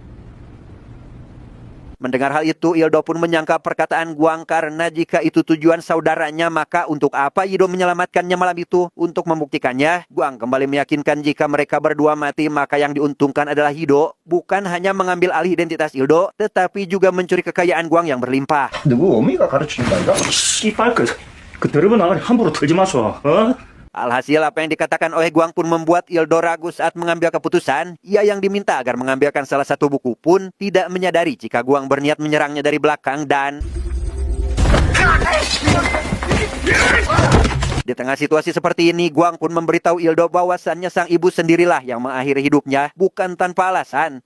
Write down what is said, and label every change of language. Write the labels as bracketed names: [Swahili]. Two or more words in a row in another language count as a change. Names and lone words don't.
[Indonesian] Mendengar hal itu, Ildo pun menyangka perkataan Guang karena jika itu tujuan saudaranya, maka untuk apa Yido menyelamatkannya malam itu? Untuk membuktikannya, Guang kembali meyakinkan jika mereka berdua mati, maka yang diuntungkan adalah Yido. Bukan hanya mengambil alih identitas Ildo, tetapi juga mencuri kekayaan Guang yang berlimpah. [Korean] 누구 어미가 가르치는 거 아이가? 씨발 그 더러운 아가리 함부로 털지 마소. 어? [Indonesian] Alhasil apa yang dikatakan oleh Guang pun membuat Ildo ragu saat mengambil keputusan. Ia yang diminta agar mengambilkan salah satu buku pun tidak menyadari jika Guang berniat menyerangnya dari belakang dan... Di tengah situasi seperti ini, Guang pun memberitahu Ildo bahwasannya sang ibu sendirilah yang mengakhiri hidupnya, bukan tanpa alasan.